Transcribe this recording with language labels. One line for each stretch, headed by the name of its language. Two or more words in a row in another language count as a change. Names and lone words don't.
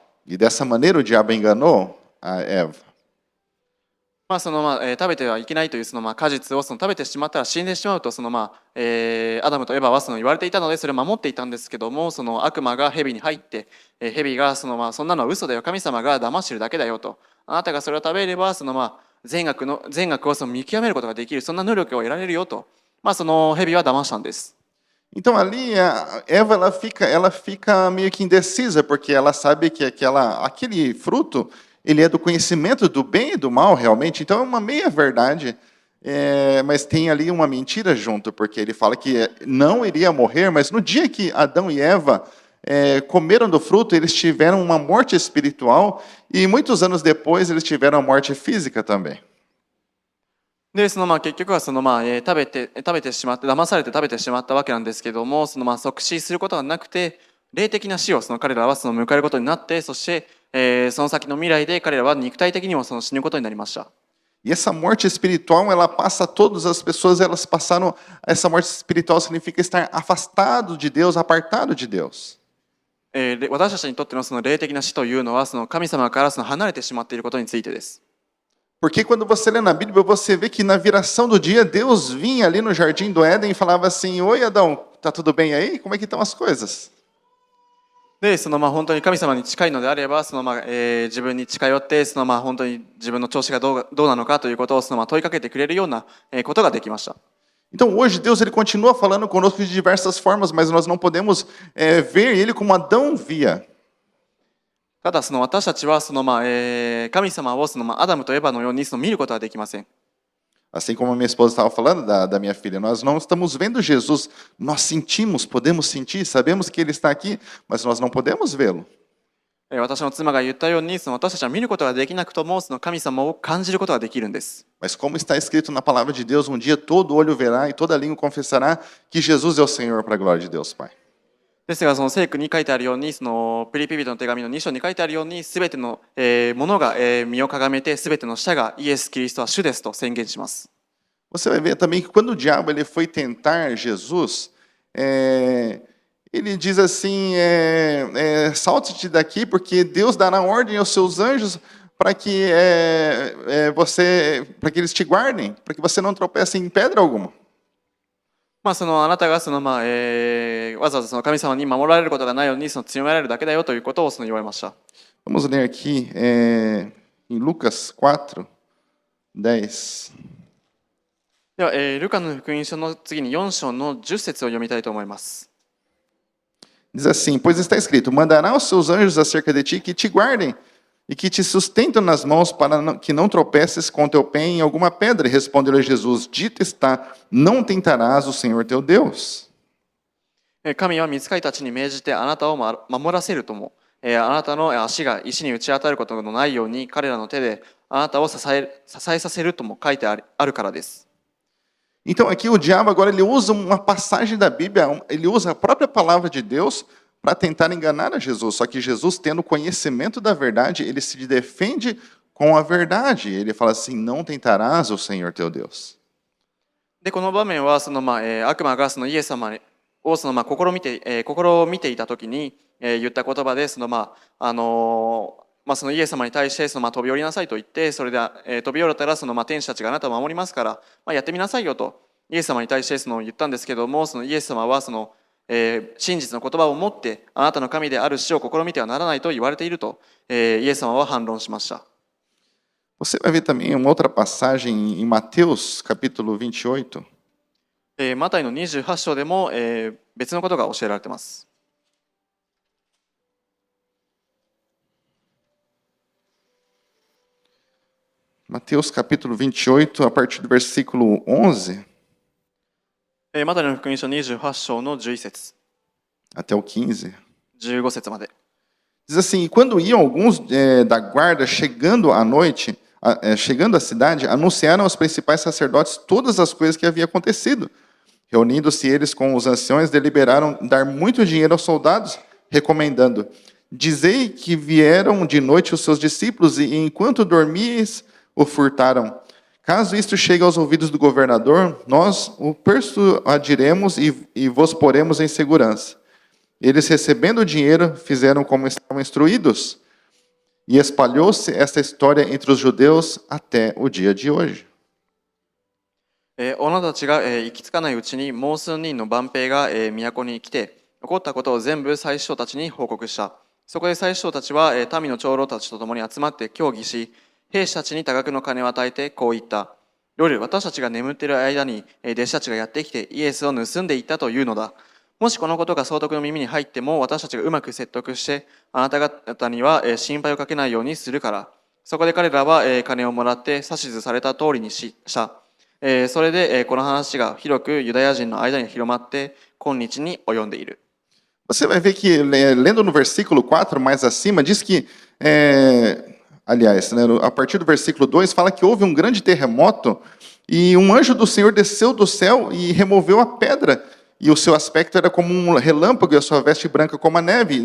Portuguese: E dessa maneira o diabo enganou a Eva.
Japanese: 食べてはいけないという果実を食べてしまったら死んでしまうとアダムとエバは言われていたのでそれを守っていたんですけども、悪魔が蛇に入って蛇がそんなのは嘘だよ、神様が騙してるだけだよと、あなたがそれを食べれば善悪を見極めることができる、そんな能力を得られるよと、その蛇は騙したんです。
Portuguese: Então ali a Eva ela fica meio que indecisa porque ela sabe que aquele fruto ele é do conhecimento do bem e do mal realmente, então é uma meia verdade, mas tem ali uma mentira junto, porque ele fala que não iria morrer, mas no dia que Adão e Eva comeram do fruto, eles tiveram uma morte espiritual e muitos anos depois eles tiveram a morte física também.
Japanese: で結局は食べてしまって騙されて食べてしまったわけなんですけども、即死することがなくて霊的な死を彼らは迎えることになって、そしてその先の未来で彼らは肉体的にも死ぬことになりました。
Portuguese: E essa morte espiritual, ela passa a todas as pessoas, elas passaram, essa morte espiritual significa estar afastado de Deus, apartado de Deus.
Japanese: 私たちにとってのその霊的な死というのは、その神様からその離れてしまっていることについてです。
Portuguese: Porque quando você lê na Bíblia, você vê que na viração do dia, Deus vinha ali no jardim do Éden e falava assim: Oi, Adão, tá tudo bem aí? Como é que estão as coisas?
Japanese: で、その本当に神様に近いのであれば、自分に近寄って、本当に自分の調子がどうなのかということを問いかけてくれるようなことができました。
Portuguese: Então hoje Deus ele continua falando conosco de diversas formas, mas nós não podemos ver Ele como Adão via.
Japanese: ただ私たちは神様をアダムとエバのように見ることはできません。
Portuguese: Assim como a minha esposa estava falando da minha filha, nós não estamos vendo Jesus, nós sentimos, podemos sentir, sabemos que Ele está aqui, mas nós não podemos vê-lo.
Japanese: 私の妻が言ったように、私たちは見ることができなくとも、神様を感じることができるんです。
Portuguese: Mas como está escrito na palavra de Deus, um dia todo olho verá e toda língua confessará que Jesus é o Senhor para a glória de Deus, Pai.
Japanese: ですが、聖句に書いてあるように、ピリピ人の手紙の2章に書いてあるように、すべてのものが身をかがめて、すべての舌がイエス・キリストは主ですと宣言します。
Portuguese: Você vai ver também que quando o diabo ele foi tentar Jesus, ele diz assim: salte-te daqui, porque Deus dará ordem aos seus anjos para que para que eles te guardem, para que você não tropece em pedra alguma.
Japanese: あなたがわざわざ神様に守られることがないように強められるだけだよということを言われました。
Portuguese: Vamos ler aqui em Lucas 4, 10.
Japanese: では、ルカの福音書の次に4章の10節を読みたいと思います。
Portuguese: Diz assim: Pois está escrito: Mandará os seus anjos acerca de ti que te guardem e que te sustentam nas mãos para que não tropeces com teu pé em alguma pedra. E respondeu-lhe Jesus: Dito está, não tentarás o Senhor teu Deus.
Japanese: 神は御使いたちに命じてあなたを守らせるとも、あなたの足が石に打ち当たることのないように彼らの手であなたを支えさせるとも書いてあるからです。
Portuguese: Então aqui o diabo agora ele usa uma passagem da Bíblia, ele usa a própria palavra de Deus para tentar enganar a Jesus. Só que Jesus, tendo conhecimento da verdade, ele se defende com a verdade. Ele fala assim: não tentarás o Senhor teu Deus.
Japanese: で、この場面は悪魔がイエス様を試みていたときに言った言葉でイエス様に対して飛び降りなさいと言って、それで飛び降りたら天使たちがあなたを守りますから、やってみなさいよとイエス様に対して言ったんですけども、イエス様は真実の言葉を持ってあなたの神である死を試みてはならないと言われているとイエス様は反論しました。
Portuguese: Você vai ver também uma outra passagem em Mateus, capítulo 28.
Japanese: マタイの28章でも別のことが教えられています。
Portuguese: Mateus capítulo 28, a partir do versículo 11.
Japanese: マタイの福音書28章の11節
Portuguese: até o 15.
Japanese: 15 節まで。
Portuguese: Diz assim: E quando iam alguns da guarda chegando à noite, chegando à cidade, anunciaram aos principais sacerdotes todas as coisas que havia acontecido. Reunindo-se eles com os anciões, deliberaram dar muito dinheiro aos soldados, recomendando: Dizei que vieram de noite os seus discípulos e, enquanto dormíeis, o furtaram. Caso isto chegue aos ouvidos do governador, nós o persuadiremos e vos poremos em segurança. Eles, recebendo o dinheiro, fizeram como estavam instruídos. E espalhou-se esta história entre os judeus até o dia de hoje.
Japanese: 女たちが行き着かないうちにもう数人の番兵が都に来て、起こったことを全部祭司長たちに報告した。そこで祭司長たちは民の長老たちと共に集まって協議し、兵士たちに多額の金を与えてこう言った。夜、私たちが眠っている間に弟子たちがやってきてイエスを盗んでいったというのだ。もしこのことが総督の耳に入っても、私たちがうまく説得して、あなた方には心配をかけないようにするから。そこで彼らは金をもらって指図された通りにした。それでこの話が広くユダヤ人の間に広まって、今日に及んでいる。
Portuguese: Você vai ver que, lendo no versículo 4, mais acima, diz que, aliás, a partir do versículo 2, fala que houve um grande terremoto e um anjo do Senhor desceu do céu e removeu a pedra. E o seu aspecto era como um relâmpago e a sua veste branca como a neve.